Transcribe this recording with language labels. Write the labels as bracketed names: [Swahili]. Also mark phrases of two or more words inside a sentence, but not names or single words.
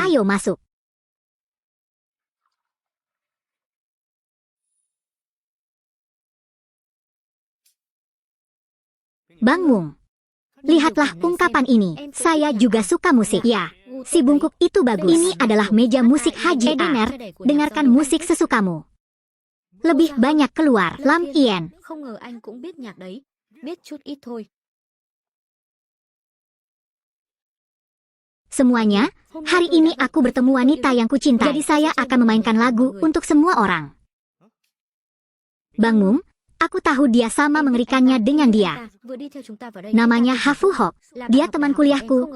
[Indonesian] Ayo masuk. Bangung. Lihatlah ungkapan ini. Saya juga suka musik. Ya, si bungkuk itu bagus. Ini adalah meja musik Haji Edener. Dengarkan musik sesukamu. Lebih banyak keluar. Lam Yen. [Vietnamese] Không ngờ anh cũng biết nhạc đấy. Biết chút ít thôi. [Indonesian] Semuanya, hari ini aku bertemu wanita yang kucintai. Jadi saya akan memainkan lagu untuk semua orang. Bangung, aku tahu dia sama mengerikannya dengan dia. Namanya Hafu Hok. Dia teman kuliahku.